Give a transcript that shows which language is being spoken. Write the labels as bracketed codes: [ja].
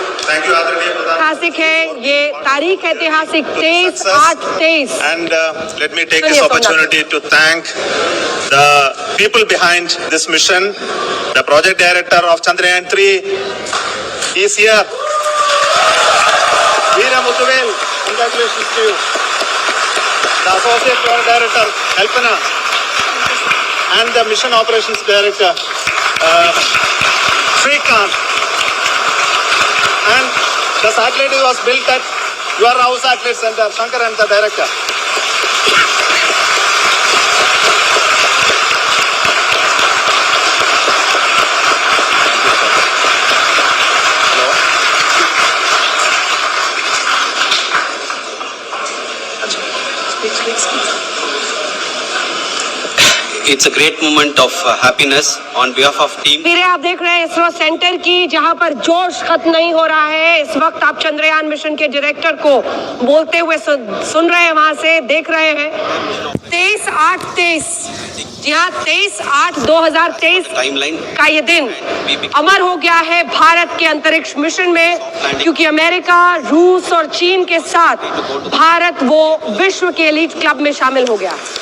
[hi] ऐतिहासिक है, ये तारीख ऐतिहासिक 23/8/23। [en] And let me take this opportunity to thank the people behind this mission. The project director of Chandrayaan 3 is here. Veera Muthuvel, congratulations to you. The associate project director, Kalpana, and the mission operations director, Srikanth. And the satellite was built at your house satellite center, Shankar, and the director. It's a great moment of happiness on behalf of team. [hi] फिर आप देख रहे हैं ISRO centre की, जहां पर जोश खत्म नहीं हो रहा है। इस वक्त आप चंद्रयान मिशन के डायरेक्टर को बोलते हुए सुन रहे हैं, वहां से देख रहे हैं। 23/8/23, जी हाँ, 23/8/2023 का ये दिन अमर हो गया है भारत के अंतरिक्ष मिशन में, क्योंकि अमेरिका, रूस और चीन के साथ भारत वो विश्व के एलीट क्लब में शामिल हो गया।